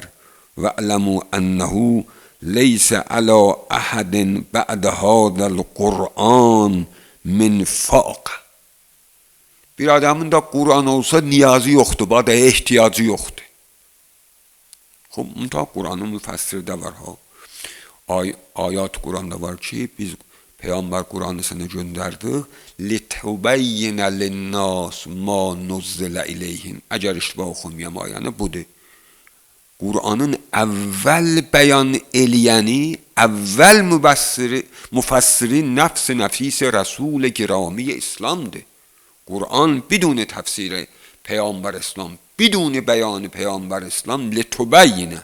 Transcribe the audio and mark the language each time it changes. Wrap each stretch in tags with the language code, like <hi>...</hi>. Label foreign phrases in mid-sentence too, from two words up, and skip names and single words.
<ar>واعلموا أنه ليس على أحد بعد هذا القرآن من فاقة.</ar> <az>Bir adamın da Qur'an olsa niyazı yoxdur, bada ehtiyacı yoxdur. Xub, müntah Qur'anın müfəssirdə var ha. Ayat Qur'anda var ki,</az> <tr>biz Peygamber Qur'an'ı sana gönderdik.</tr> <ar>لِتُبَيِّنَ لِلنَّاسِ مَا نُزِّلَ إِلَيْهِمْ.</ar> <az>Əgər iştibah oxumayam ayəni budur. Qur'anın əvvəl bəyan eləyəni, əvvəl müfəssiri nəfs-i nəfis Resul-i Girami İslam'dır. Qur'an bidun təfsiri Peygamber İslam, bidun bəyanı Peygamber İslam لِتُبَيِّنَ.</az>